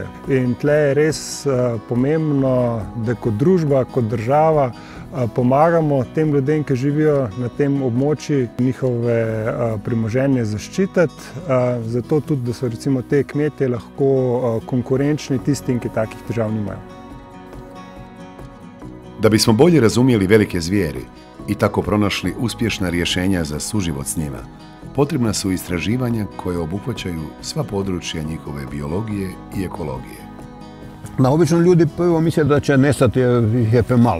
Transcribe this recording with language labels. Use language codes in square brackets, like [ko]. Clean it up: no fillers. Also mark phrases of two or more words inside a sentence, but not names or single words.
[sl] In tle je res pomembno, da kot družba, kot država pomagamo tem ljudem, ki živijo na tem območju, njihove premoženje zaščititi, zato tudi, da so recimo te kmetje lahko konkurenčni tistim, ki takih težav nimajo. [hr] Da bismo bolje razumjeli velike zvijeri i tako pronašli uspješna rješenja za suživot s njima, potrebna su istraživanja koje obuhvaćaju sva područja njihove biologije i ekologije. Obično ljudi prvo misle da će nestati jer ih je premalo.